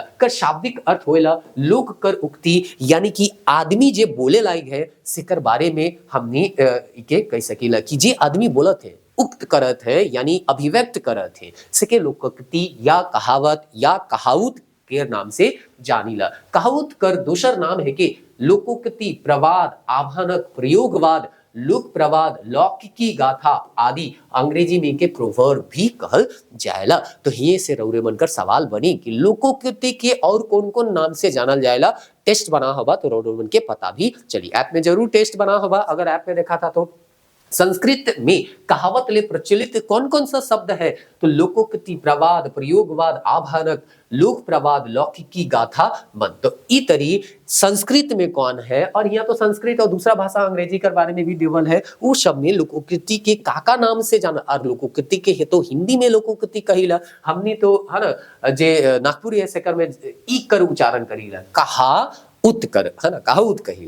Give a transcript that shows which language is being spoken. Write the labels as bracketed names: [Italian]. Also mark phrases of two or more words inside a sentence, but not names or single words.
[Sadri] कर शाब्दिक अर्थ होएला लोक कर उक्ति, यानी कि आदमी जे बोले लायक है सेकर बारे में हमनी इके कह सकीला कि जे आदमी बोलत है उक्त करत है यानी अभिव्यक्त करत है सके लोकोक्ति या कहावत या कहावत के नाम से जानीला। कहावत कर दूसर नाम है कि लोकोक्ति, प्रवाद, आभानक, प्रयोगवाद, लोक प्रवाद, लौकिकी गाथा आदि अंग्रेजी में के प्रोवर्ब भी कहल जाएला। तो ये से रौरे बनकर सवाल बनी कि लोकोक्ति के और कौन कौन नाम से जानल जाएला। [Hindi] टेस्ट बना होगा तो रौरे बन के पता भी चली। ऐप में जरूर टेस्ट बना होगा, अगर ऐप में देखा था तो। [Sadri] संस्कृत में कहावत ले प्रचलित कौन कौन सा शब्द है, तो लोकोक्ति, प्रवाद, प्रयोगवाद, आभानक, लोक प्रवाद, लौकिकी गाथा मन। तो ई तरी संस्कृत में कौन है, और यहाँ तो संस्कृत और दूसरा भाषा अंग्रेजी के बारे में भी देवल है। वो सब में लोकोक्ति के काका नाम से जाना, और लोकोक्ति के है तो हिंदी में लोकोक्ति कहिला हमनी तो है ना, जे नागपुरी है सेकर में ई कर उच्चारण करीला कहा उत कर है ना, कहा उत कहिला।